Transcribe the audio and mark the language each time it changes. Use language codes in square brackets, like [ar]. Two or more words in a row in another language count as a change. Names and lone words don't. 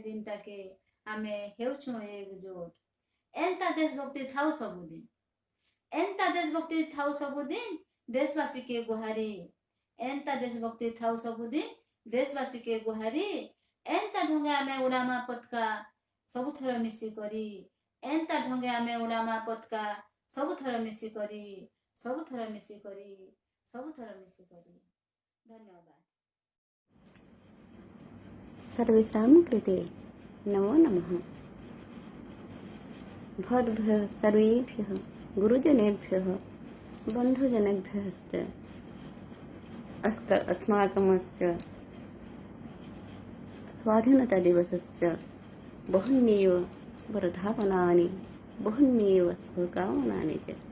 [or] ଦିନଟା କେ ଆମେ ହେଉଛୁ ଏକଜୁଟ ଏନ୍ତା ଦେଶଭକ୍ତି ଥାଉ ସବୁଦିନ ଏନ୍ତା ଦେଶଭକ୍ତି ଥାଉ ସବୁଦିନ ଦେଶବାସୀ କେ ଗୁହାରି ଏନ୍ତା ଦେଶଭକ୍ତି ଥାଉ ସବୁଦିନ ଦେଶବାସୀ କେ ଗୁହାରି ଏନ୍ତା ଢଙ୍ଗେ ଆମେ ଉଡ଼ାମା ପତାକା ସବୁଥର ମିଶି କରି ଏନ୍ତା ଢଙ୍ଗେ ଆମେ ଉଡ଼ାମା ପତାକା ସବୁଥର ମିଶି କରି ସବୁଥର ମିଶି କରି ସବୁଥର ମିଶି କରି ଧନ୍ୟବାଦ। [sa] सर्वेषां कृते नमो नमः। भवद्भ्यः सर्वेभ्यः गुरुजनेभ्यः बन्धुजनेभ्यश्च अस्माकमस्य स्वाधीनतादिवसस्य बहून्येव वर्धापनानि बहून्येव शुभकामनानि च।